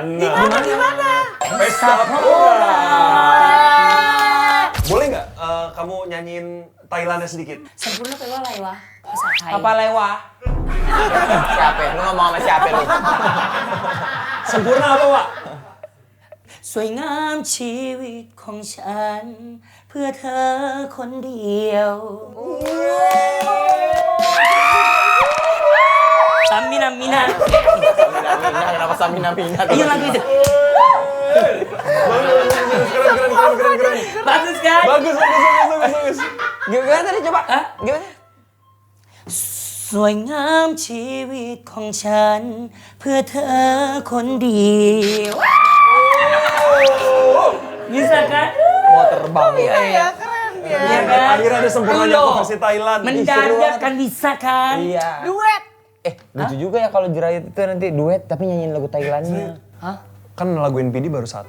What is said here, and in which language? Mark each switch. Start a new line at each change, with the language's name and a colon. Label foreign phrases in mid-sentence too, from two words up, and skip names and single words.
Indonesian: Benar. Di mana? Pesta Pora. Boleh nggak kamu nyanyiin Thailandnya sedikit? Sempurna kayak Laiwa. Bahasa Thai. Apa lewa? Siapa? Lu ngomong sama siapa lu? Sempurna apa, Pak?
Thai: สวยงามชีวิตของฉันเพื่อเธอคนเดียว Samina Mina.
Indonesian: Kenapa Samina Mina? Iya lagu itu. Keren. Bagus kan? Bagus. Gimana tadi coba? Hah? Gimana?
Thai: สวยงามชีวิตของฉันเพื่อเธอคนเดียว
Indonesian: Bisa kan? Mau terbang ya. Ya keren ya. Iya kan? Akhirnya ada sempurnanya Tuh, aku versi Thailand. Mendadak kan bisa kan? Iya. Duet. Lucu juga ya kalau Jirayut itu nanti duet tapi nyanyiin lagu Thailandnya. Hah? Kan lagu NPD baru 1.